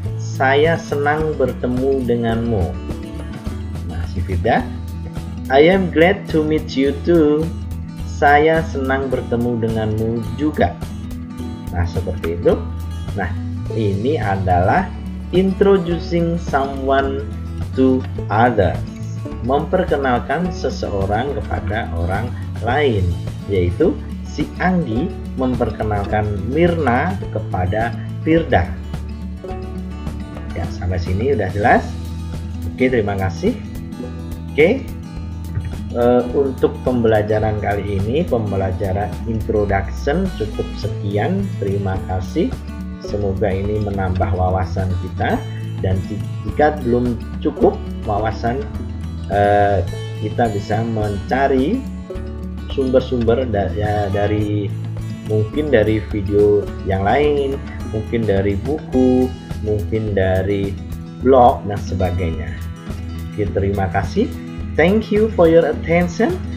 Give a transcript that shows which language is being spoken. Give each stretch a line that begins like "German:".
Indonesian: Saya senang bertemu denganmu. Nah, si Firda,
English: I am glad to meet you too.
Indonesian: Saya senang bertemu denganmu juga. Nah, seperti itu. Nah, ini adalah
English: introducing someone to others,
Indonesian: memperkenalkan seseorang kepada orang lain, yaitu si Anggi memperkenalkan Mirna kepada Firda. Ya, sampai sini udah jelas. Oke, terima kasih. Oke, untuk pembelajaran kali ini, pembelajaran introduction cukup sekian. Terima kasih. Semoga ini menambah wawasan kita. Dan jika belum cukup wawasan, kita bisa mencari sumber-sumber dari mungkin dari video yang lain, mungkin dari buku, mungkin dari blog dan sebagainya. Oke, terima kasih.
English: Thank you for your attention.